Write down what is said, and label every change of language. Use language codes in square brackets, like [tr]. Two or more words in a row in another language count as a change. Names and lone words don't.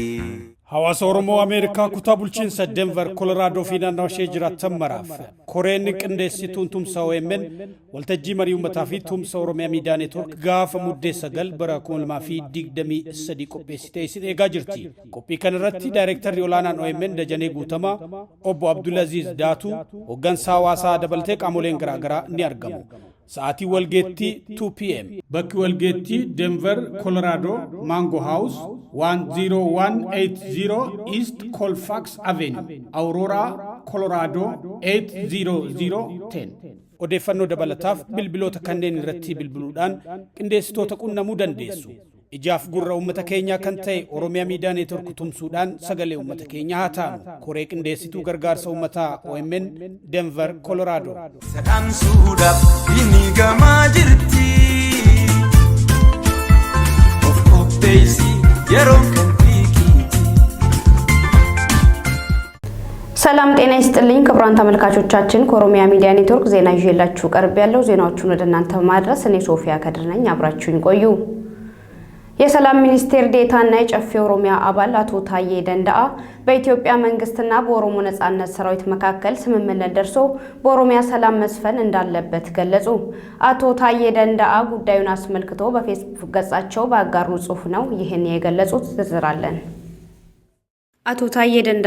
[om] Hawaasa Oromoo Ameerikaa kutaa bulchiinsa Denver, Colorado fi naannoo ishee jiraatan maraaf Koreen qindeessituun tumsa OMN waltajjii marii uummataa fi tumsa Oromiyaa Miidiyaa Neetwork gaafa muddee 9 bara 2023 qopheessitee isin eegaa jirti. Qophii kana irratti daayirektarri olaanaan OMN Dajanee Guutamaa, Obbo Abdulaziz Daatu, hoggansa hawaasaa dabalatee qaamoleen garaagaraa ni argamu. Saati walgeetti 2 p.m. Bakki walgeetti Denver, Colorado, Mango House, 10180 East Colfax Avenue, Aurora, Colorado, 80010. Odeeffannoo dabalataaf bilbiloota kanneen irratti bilbiluudhaan qindeessitoota qunnamuu dandeessu. Ijaaf gurra uummata keenyaa kan ta'e Oromiyaa Miidiyaa Neetwork tumsuudhaan sagalee uummata keenyaa haa taanu. Koree qindeessituu gargaarsa uummataa OMN Denver, Colorado. Sadamsuudhaaf inni gamaa jirti. Of qopheessi yeroo kan fiigiiti. [am] ሰላም ጤና ይስጥልኝ ክቡራን ተመልካቾቻችን ከኦሮሚያ ሚዲያ ኔትወርክ ዜና ይዤላችሁ ቀርብ ያለው ዜናዎቹን ወደ እናንተ ማድረስ እኔ ሶፊያ ከድር ነኝ አብራችሁኝ ቆዩ የሰላም ሚኒስቴር ዴታና የጨፌ ኦሮሚያ አባል አቶ ታዬ ደንዳአ በኢትዮጵያ መንግስትና በኦሮሞ ነጻነት ሰራዊት መካከል ስምምነት ደርሶ በኦሮሚያ ሰላም መስፈን እንዳለበት ገለጹ አቶ ታዬ ደንዳአ ጉዳዩን አስመልክቶ በፌስቡክ ገጻቸው ባጋሩ ጽሑፍ ነው ይህን የገለጹት ዝርዝራለን አቶ ታዬ ደንዳአ